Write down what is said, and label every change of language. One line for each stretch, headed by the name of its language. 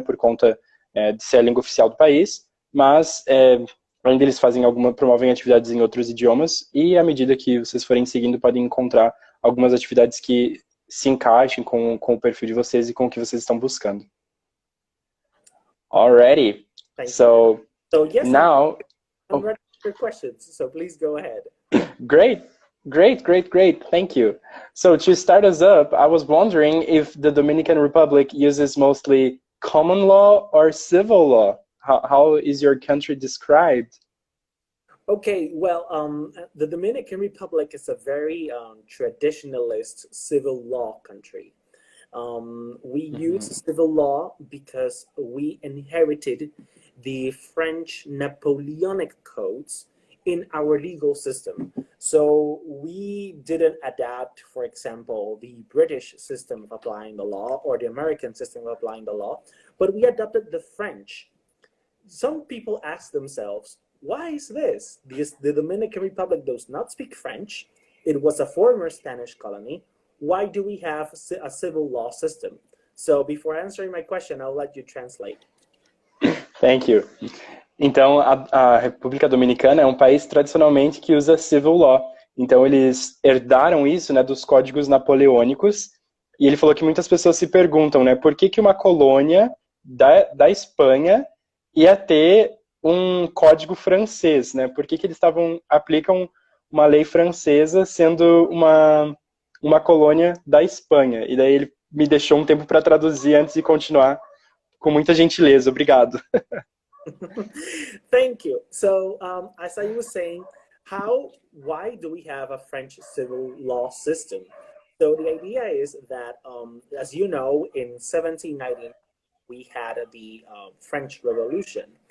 Portuguese: Por conta de ser a língua oficial do país, mas ainda eles promovem atividades em outros idiomas, e à medida que vocês forem seguindo, podem encontrar algumas atividades que se encaixem com o perfil de vocês e com o que vocês estão buscando.
English: Alrighty. So yes, now I'm ready for questions, so please go ahead. Great. Thank you. So to start us up, I was wondering if the Dominican Republic uses mostly common law or civil law. How is your country described? Okay, well, the Dominican Republic is a very traditionalist civil law country. We use civil law because we inherited the French Napoleonic codes in our legal system. So we didn't adapt, for example, the British system of applying the law or the American system of applying the law, but we adopted the French. Some people ask themselves, why is this? Because the Dominican Republic does not speak French. It was a former Spanish colony. Why do we have a civil law system? So before answering my question, I'll let you translate. Thank you.
Portuguese: Então, a República Dominicana é um país tradicionalmente que usa civil law. Então, eles herdaram isso, né, dos códigos napoleônicos. E ele falou que muitas pessoas se perguntam, né, por que uma colônia da Espanha ia ter um código francês, né? Por que eles aplicam uma lei francesa sendo uma colônia da Espanha? E daí ele me deixou um tempo para traduzir antes de continuar, com muita gentileza. Obrigado.
English: Thank you. So, as I was saying, why do we have a French civil law system? So the idea is that, as you know, in 1790, we had the French Revolution.